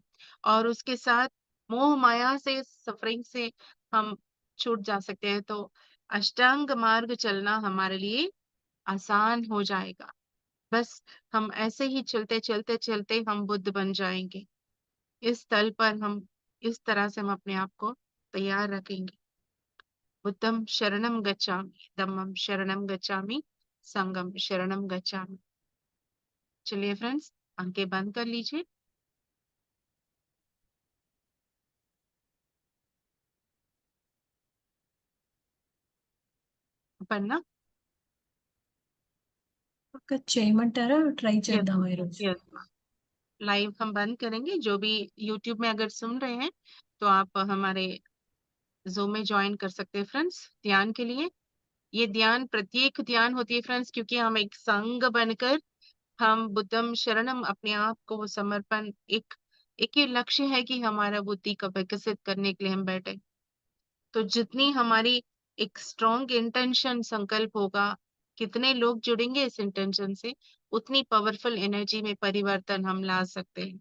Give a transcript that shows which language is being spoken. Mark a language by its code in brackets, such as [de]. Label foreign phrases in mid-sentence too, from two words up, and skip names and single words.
[hi] और उसके साथ मोह माया से, सफरिंग से हम छूट जा सकते हैं। तो अष्टांग मार्ग चलना हमारे लिए आसान हो जाएगा। बस हम ऐसे ही चलते चलते चलते हम बुद्ध बन जाएंगे। इस तल पर हम इस तरह से हम अपने आप को तैयार रखेंगे। [pi] बुद्धम शरणम गच्छामि, धम्मम शरणम गच्छामि, संगम शरणम गच्छामि। [hi] चलिए फ्रेंड्स, आंखें बंद कर लीजिए। पढ़ना। [te] ఒక చేయమంటారా ట్రై यस, చేద్దాం ఈరోజు [hi] यस। लाइव हम बंद करेंगे। जो भी यूट्यूब में अगर सुन रहे हैं, तो आप हमारे जूम में ज्वाइन कर सकते हैं फ्रेंड्स, ध्यान के लिए। ये ध्यान प्रत्येक ध्यान होती है फ्रेंड्स, क्योंकि हम एक संघ बनकर हम [pi] बुद्धम शरणम [hi] अपने आप को समर्पण, एक ही लक्ष्य है कि हमारा बुद्धि को विकसित करने के लिए हम बैठे। तो जितनी हमारी एक [en] strong intention, [hi] संकल्प होगा, कितने लोग जुड़ेंगे इस इंटेंशन से, उतनी [en] powerful energy [hi] में परिवर्तन हम ला सकते हैं।